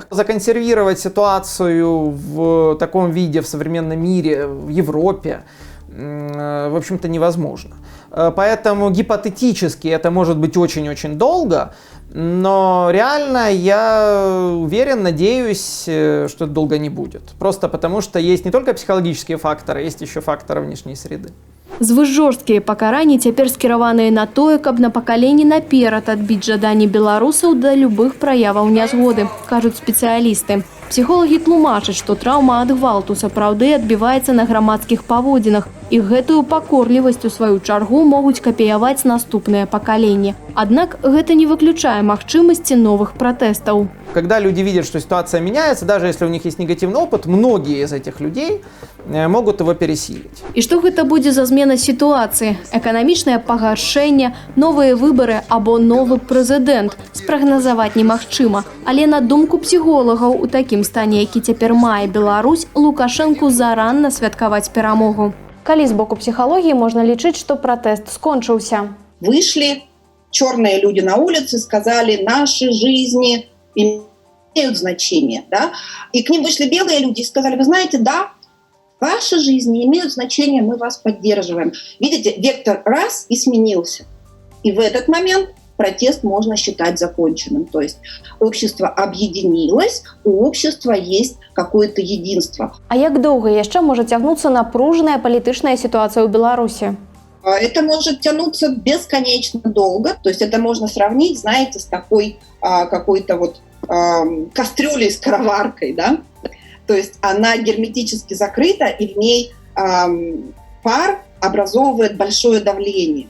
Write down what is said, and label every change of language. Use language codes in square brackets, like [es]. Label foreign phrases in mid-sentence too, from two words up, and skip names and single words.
[ru] Законсервировать ситуацию в таком виде в современном мире, в Европе, в общем-то, невозможно. Поэтому гипотетически это может быть очень-очень долго, но реально я уверен, надеюсь, что это долго не будет. Просто потому, что есть не только психологические факторы, есть еще факторы внешней среды. [be] Звышжорсткія пакаранні цяпер скіраваныя на тое, каб на пакаленні наперад адбіць жаданні беларусаў да любых праяваў нязгоды, кажуць спецыялісты. Псіхолагі тлумачаць, што траўма ад гвалту сапраўды адбіваецца на грамадскіх паводзінах, і гэтую пакорлівасць у сваю чаргу могуць капіяваць наступныя пакаленні. Аднак гэта не выключае магчымасці новых пратэстаў. [ru] Когда люди видят, что ситуация меняется, даже если у них есть негативный опыт, многие из этих людей могут его пересилить. [be] І што гэта будзе за змена сітуацыі? Эканамічнае пагаршэнне, новыя выбары або новы прэзідэнт спрагназаваць немагчыма. Але на думку псіхолагаў, у такім стане, які цяпер мае Беларусь, Лукашэнку заранна святкаваць перамогу. Калі з боку псіхалогіі можна лічыць, што пратэст скончыўся? [ru] Вышли черные люди на улицы, сказали, наши жизни имеют значение, да? И к ним вышли белые люди и сказали, вы знаете, да, ваши жизни имеют значение, мы вас поддерживаем. Видите, вектор раз и сменился. И в этот момент протест можно считать законченным. То есть общество объединилось, у общества есть какое-то единство. [be] А як доўга яшчэ можа цягнуцца напружаная палітычная сітуацыя ў Беларусі? [ru] Это может тянуться бесконечно долго. То есть это можно сравнить, знаете, с такой какой-то вот кастрюлей с скороваркой, да? То есть она герметически закрыта, и в ней пар образовывает большое давление.